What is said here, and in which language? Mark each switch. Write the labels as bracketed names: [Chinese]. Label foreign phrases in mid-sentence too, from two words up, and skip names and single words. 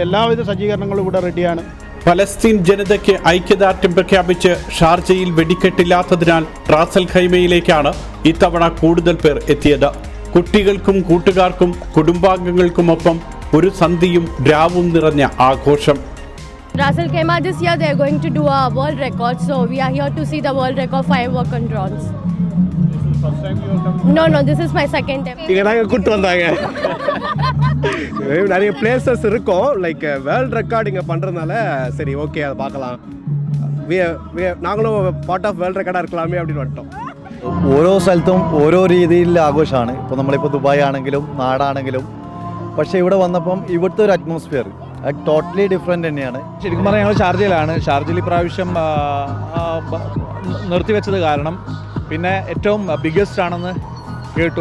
[Malayalam] എല്ലാവിധ സജ്ജീകരണങ്ങളും ഇവിടെ റെഡിയാണ്. ഫലസ്തീൻ ജനതയ്ക്ക് ഐക്യദാർഢ്യം പ്രഖ്യാപിച്ച് ഷാർജയിൽ വെടിക്കെട്ടില്ലാത്തതിനാൽ റാസൽ ഖൈമയിലേക്കാണ് ഇത്തവണ കൂടുതൽ പേർ എത്തിയത്. കുട്ടികൾക്കും കൂട്ടുകാർക്കും കുടുംബാംഗങ്ങൾക്കുമൊപ്പം ഒരു സന്ധ്യയും രാവും നിറഞ്ഞ ആഘോഷം. [English] Ras Al Khaimah this year they are going to do a world record, so we are here to see the world record firework and drones. First time you are coming? No, this is my second time. [Tamil] இங்கே நாங்கள் கூப்பிட்டு வந்தாங்க. நிறைய பிளேசஸ் இருக்கும், [English] like world record [Tamil] இங்கே பண்ணுறதுனால சரி ஓகே அதை பார்க்கலாம், நாங்களும் [English] part of world record [Tamil] ഇറക്കലാമേ அப்படின்னு வந்துட்டோம். [Malayalam] ഓരോ സ്ഥലത്തും ഓരോ രീതിയിലുള്ള ആഘോഷമാണ്. ഇപ്പോൾ നമ്മളിപ്പോൾ ദുബായ് ആണെങ്കിലും നാടാണെങ്കിലും, പക്ഷേ ഇവിടെ വന്നപ്പം ഇവിടുത്തെ ഒരു അറ്റ്മോസ്ഫിയർ [English] totally different [Malayalam] തന്നെയാണ്. ശരിക്കും പറഞ്ഞാൽ ഞങ്ങൾ ഷാർജയിലാണ്. ഷാർജയിൽ ഇപ്രാവശ്യം നിർത്തിവെച്ചത് കാരണം പിന്നെ ഏറ്റവും ബിഗ്ഗസ്റ്റ് ആണെന്ന് കേട്ടു.